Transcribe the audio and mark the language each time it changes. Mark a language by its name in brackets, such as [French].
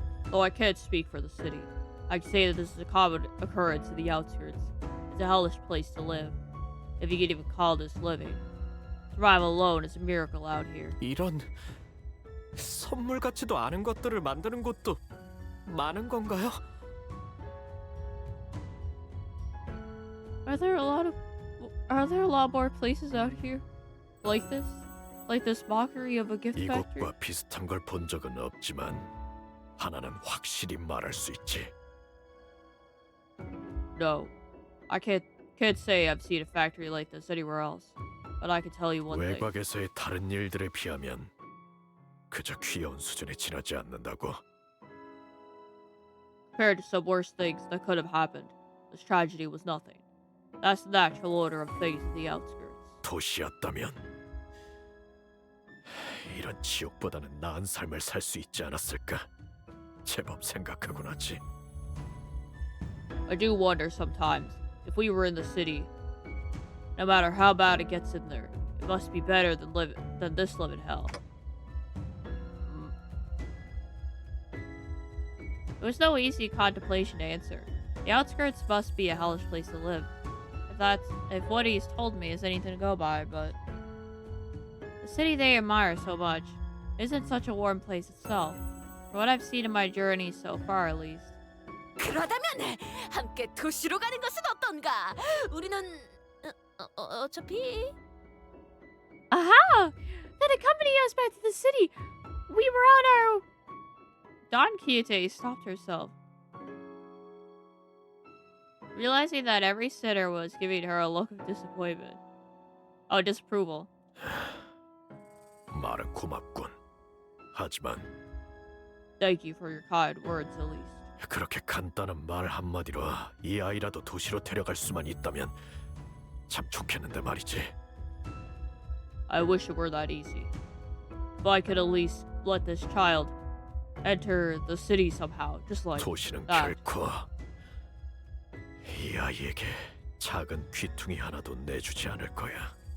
[English] Though I can't speak for the city, I can say that this is a common occurrence in the outskirts. It's a hellish place to live, if you can even call this living. Survival alone is a miracle out here. [Korean] 이런 선물 같지도 않은 것들을 만드는 곳도 많은 건가요? [English] Are there a lot more places out here like this? Like this mockery of a gift factory? [Korean] 이곳과 비슷한 걸 본 적은 없지만 하나는 확실히 말할 수 있지. [English] No, I can't say I've seen a factory like this anywhere else. But I can tell you one thing. [Korean] 외곽에서의 다른 일들에 비하면 그저 귀여운 수준에 지나지 않는다고. [English] Compared to some worse things that could have happened, this tragedy was nothing. That's the natural order of things in the outskirts. [Korean] 도시였다면 이런 지옥보다는 나은 삶을 살 수 있지 않았을까? 제법 생각하곤 하지. [English] I do wonder sometimes if we were in the city. No matter how bad it gets in there, it must be better than this living hell. It was no easy contemplation to answer. The outskirts must be a hellish place to live. If what he's told me is anything to go by, but the city they admire so much isn't such a warm place itself. From what I've seen in my journey so far, at least. [Korean] 그러다면 함께 도시로 가는 것은 어떤가? 우리는 어차피. [English] Aha! Then accompany us back to the city. We were on our. Don Quixote stopped herself, realizing that every sitter was giving her a look of disappointment. Oh, disapproval. [Korean] 말은 고맙군. 하지만 [English] Thank you for your kind words, at least. [Korean] 그렇게 간단한 말 한마디로 이 아이라도 도시로 데려갈 수만 있다면 참 좋겠는데 말이지. [English] I wish it were that easy. If I could at least let this child enter the city somehow, just like [Korean] 도시는 [English] that. [Korean] 결코 이 아이에게 작은 귀퉁이 하나도 내주지 않을 거야.